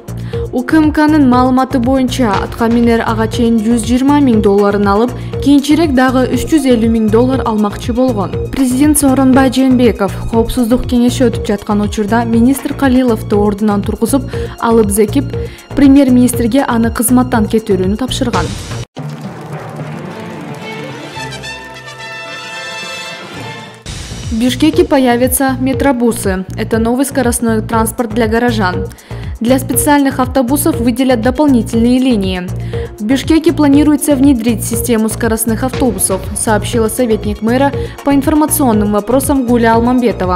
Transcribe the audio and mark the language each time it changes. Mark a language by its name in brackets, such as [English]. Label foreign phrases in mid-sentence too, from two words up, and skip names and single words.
[Kyrgyz] УКМКнын маалыматы боюнча атка минер ага чейин $120 000 алып, кийинчерээк дагы $350 000 алмакчы болгон. Президент Сооронбай Жээнбеков коопсуздук кеңеши өтүп жаткан учурда министр Калиловду ордунан тургузуп, алып зекип, премьер-министрге аны кызматтан кетирүүнү тапшырган. [Russian] В Бишкеке появятся метробусы. Это новый скоростной транспорт для горожан. Для специальных автобусов выделят дополнительные линии. В Бишкеке планируется внедрить систему скоростных автобусов, сообщила советник мэра по информационным вопросам Гуля Алмамбетова.